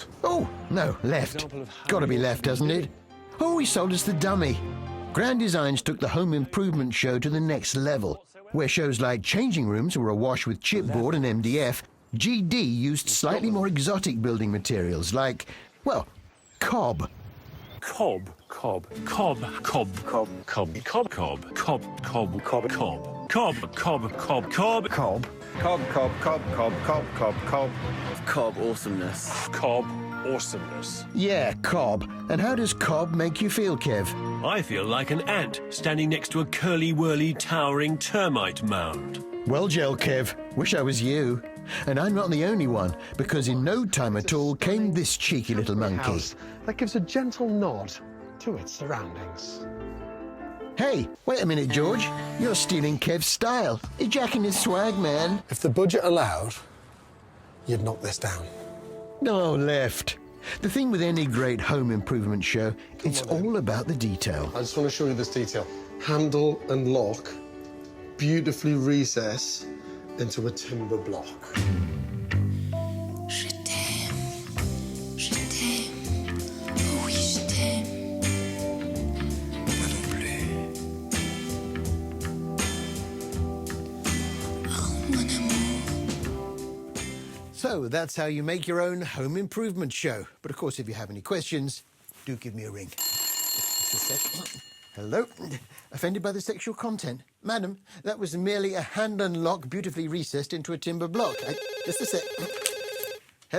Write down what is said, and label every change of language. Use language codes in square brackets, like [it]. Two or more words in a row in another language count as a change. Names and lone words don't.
[en] Oh, no, left. Gotta be left, doesn't it? Oh, he sold us the dummy. Grand Designs took the home improvement show to the next level, where shows like changing rooms were awash with chipboard and MDF. GD used slightly more exotic building materials like, well, cob. Cob. Cob. Cob. Cob. Cob. Cob. Cob. Cob. Cob. Cob. Cob. Cob. Cob. Cob. Cob. Cob. Cob. Cob. Cob, cob, cob, cob, cob, cob, cob. Cob awesomeness. Cob awesomeness. Yeah, cob. And how does cob make you feel, Kev? I feel like an ant standing next to a curly-whirly, towering termite mound. Well, Gel Kev, wish I was you. And I'm not the only one, because in no time at all came this cheeky little monkey. That gives a gentle nod to its surroundings. Hey, wait a minute, George. You're stealing Kev's style. You're jacking his swag, man. If the budget allowed, you'd knock this down. No, left. The thing with any great home improvement show, it's all about the detail. I just want to show you this detail. Handle and lock beautifully recess into a timber block. [fr] Je t'aime. Je t'aime. Oh oui, je t'aime. Moi non plus. Oh, mon amour. [en] So that's how you make your own home improvement show. But of course, if you have any questions, do give me a ring. Just a sec. Hello? Offended by the sexual content? Madam, that was merely a hand unlock beautifully recessed into a timber block. Just a sec. Hello?